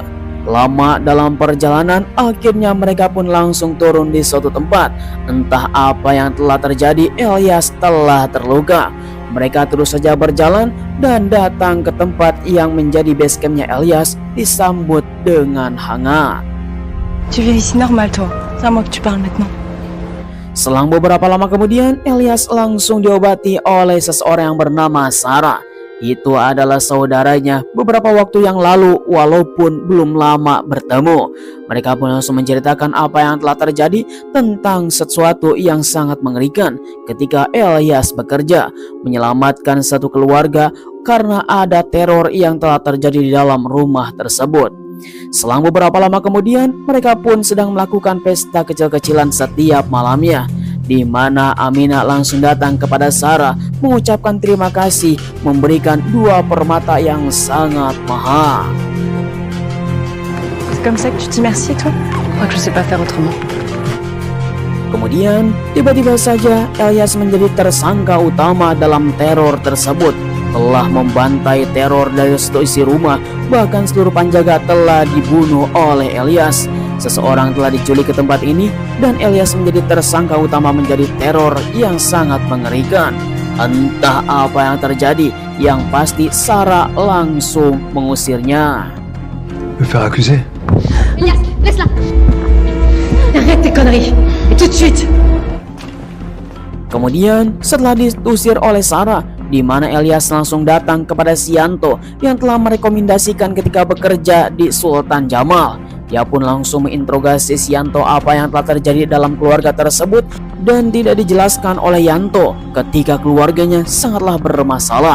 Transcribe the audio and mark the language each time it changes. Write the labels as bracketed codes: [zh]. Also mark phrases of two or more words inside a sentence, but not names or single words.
[id] Lama dalam perjalanan, akhirnya mereka pun langsung turun di suatu tempat. Entah apa yang telah terjadi, Elias telah terluka. Mereka terus saja berjalan dan datang ke tempat yang menjadi [en] base campnya [id] Elias, disambut dengan hangat. [fr] Tu viens ici normal toi. C'est à moi que tu parles maintenant. [id] Selang beberapa lama kemudian, Elias langsung diobati oleh seseorang yang bernama Sarah. Itu adalah saudaranya beberapa waktu yang lalu walaupun belum lama bertemu. Mereka pun langsung menceritakan apa yang telah terjadi tentang sesuatu yang sangat mengerikan ketika Elias bekerja menyelamatkan satu keluarga karena ada teror yang telah terjadi di dalam rumah tersebut. Selang beberapa lama kemudian, mereka pun sedang melakukan pesta kecil-kecilan setiap malamnya, di mana Aminah langsung datang kepada Sarah mengucapkan terima kasih, memberikan 2 permata yang sangat mahal. [fr] C'est comme ça que tu dis merci toi? Je crois que je sais pas faire autrement. [id] Kemudian tiba-tiba saja Elias menjadi tersangka utama dalam teror tersebut. Telah membantai teror dari satu isi rumah, bahkan seluruh penjaga telah dibunuh oleh Elias. Seseorang telah diculik ke tempat ini dan Elias menjadi tersangka utama, menjadi teror yang sangat mengerikan. Entah apa yang terjadi, yang pasti Sarah langsung mengusirnya. [fr] Me faire accuser? Elias, laisse-la. Arrête tes conneries. Et tout de suite. [id] Kemudian setelah diusir oleh Sarah, di mana Elias langsung datang kepada Sianto yang telah merekomendasikan ketika bekerja di Sultan Jamal. Dia pun langsung menginterogasi Sianto apa yang telah terjadi dalam keluarga tersebut dan tidak dijelaskan oleh Yanto ketika keluarganya sangatlah bermasalah.